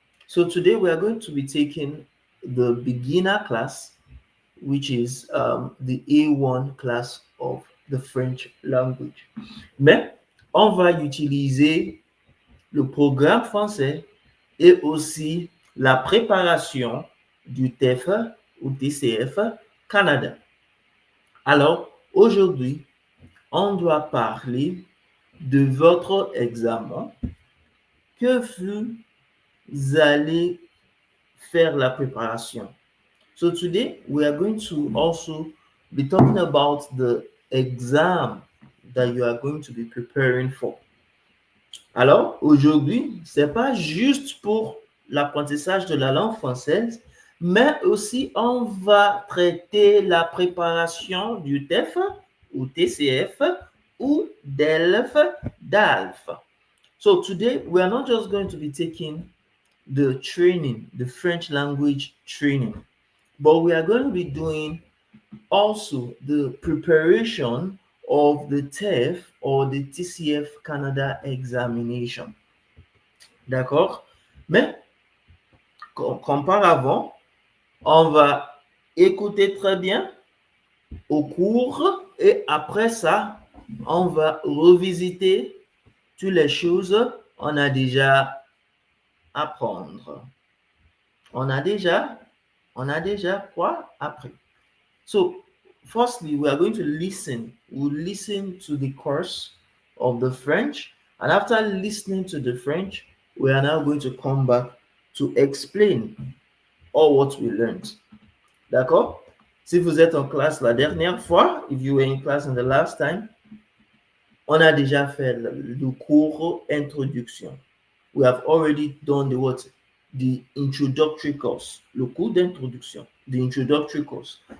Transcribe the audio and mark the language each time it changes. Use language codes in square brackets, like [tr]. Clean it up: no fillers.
[en] So today we are going to be taking the beginner class, which is the A1 class of the French language. [fr] Mais on va utiliser le programme français et aussi la préparation du TEF ou TCF Canada. Alors, aujourd'hui, on doit parler de votre examen, que vous allez faire la préparation. [en] So today, we are going to also be talking about the exam that you are going to be preparing for. [fr] Alors, aujourd'hui, ce n'est pas juste pour l'apprentissage de la langue française, mais aussi on va traiter la préparation du TEF ou TCF ou DELF, DALF. [en] So today, we are not just going to be taking the training, the French language training, but we are going to be doing also the preparation of the TEF or the TCF Canada examination. [fr] D'accord? Mais, comme par avant, on va écouter très bien au cours et après ça, on va revisiter toutes les choses qu'on a déjà apprendre. On a déjà quoi appris? [en] So, firstly, we are going to listen. We'll listen to the course of the French. And after listening to the French, we are now going to come back to explain all what we learned. [fr] D'accord? Si vous êtes en classe la dernière fois, [en] if you were in class in the last time, [fr] on a déjà fait le cours introduction. [en] We have already done the introductory course, [fr] le cours d'introduction, [en] the introductory course.